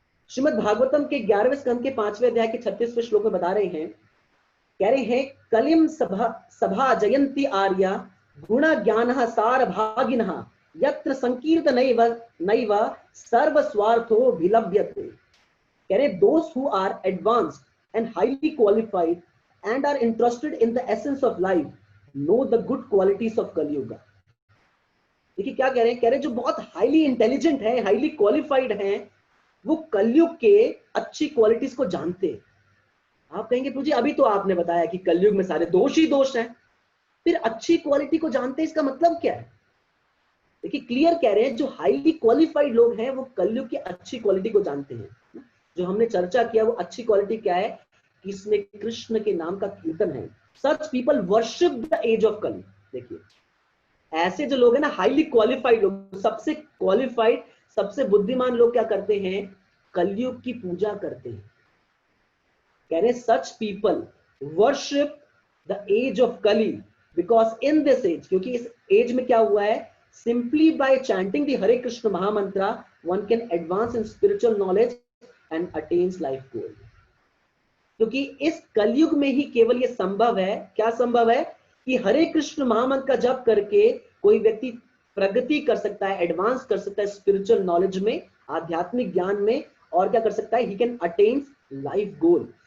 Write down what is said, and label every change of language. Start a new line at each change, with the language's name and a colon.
Hindi: श्रीमद् भागवतम के 11वें स्कंद के 5वें अध्याय के 36वें श्लोक में बता रहे हैं, कह रहे हैं,
Sanskrit: कलिम सभा जयंती आर्या गुण ज्ञान सार भागिनः यत्र संकीर्तन नैव सर्व स्वार्थो विलभ्यते।
Hindi: कह रहे,
English: those who are advanced and highly qualified and are interested in the essence of life know the good qualities of Kali Yuga।
Hindi: देखिए क्या कह रहे हैं, कह रहे जो बहुत हाईली इंटेलिजेंट है, हाईली क्वालिफाइड हैं, वो कलयुग के अच्छी क्वालिटीज को जानते हैं। आप कहेंगे प्रभु जी अभी तो आपने बताया कि कलयुग में सारे दोष ही दोष हैं, फिर अच्छी क्वालिटी को जानते हैं, इसका मतलब क्या है? देखिए क्लियर कह रहे हैं, जो हाईली क्वालिफाइड लोग हैं वो कलयुग की अच्छी क्वालिटी को जानते हैं। जो हमने चर्चा किया वो अच्छी क्वालिटी क्या है, कि इसमें कृष्ण के नाम का कीर्तन है।
English: Such people worship the age of Kali.
Hindi: देखिए ऐसे जो लोग हैं ना, हाईली क्वालिफाइड लोग, सबसे क्वालिफाइड, सबसे बुद्धिमान लोग क्या करते हैं, कलयुग की पूजा करते हैं। कह रहे
English: such people worship the age of Kali because in this age,
Hindi: क्योंकि इस एज में क्या हुआ है,
English: Simply by chanting the Hare Krishna Mahamantra, one can advance in spiritual knowledge and attains life goal.
Hindi: क्योंकि इस कलयुग में ही केवल ये संभव है, क्या संभव है, कि हरे कृष्ण महामंत्र का जप करके कोई व्यक्ति प्रगति कर सकता है, एडवांस कर सकता है स्पिरिचुअल नॉलेज में, आध्यात्मिक ज्ञान में, और क्या कर सकता है,
English: He can attain life goal.